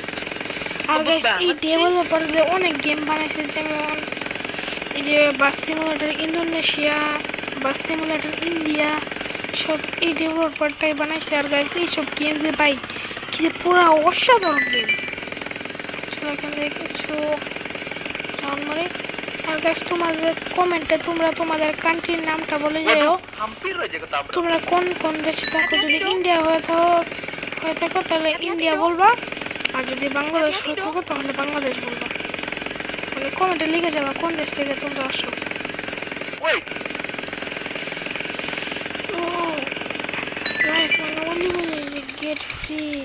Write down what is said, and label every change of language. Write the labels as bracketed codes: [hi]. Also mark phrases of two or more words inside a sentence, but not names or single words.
[bn] আর গাইস এই ডেভেলপার যে অনেক গেম বানাইছে, যেমন এই যে বাস সিমুলেটর ইন্দোনেশিয়া, বাস সিমুলেটর ইন্ডিয়া, সব এই ডেভেলপারটাই বানাইছে। আর গাইস এইসব গেম যে ভাই কি যে পুরো অসাধারণ গেম। চলো এখান থেকে কিছু রাউন্ড মারি। আর গাইস তোমাদের কমেন্টে তোমরা তোমাদের কান্ট্রির নামটা বলে যাও। [id] Waduh, hampir aja ketabrak. [bn] তোমরা কোন কোন দেশে থাকো? যদি ইন্ডিয়া হয়ে থাকো তাহলে ইন্ডিয়া বলবা, আর যদি বাংলাদেশ হয়ে থাকো তাহলে বাংলাদেশ বলবা। মানে কমেন্টে লিখে যাবা কোন দেশ থেকে তোমরা আসো। Wait, ও গাইস মানে only বলে যে [en] get free.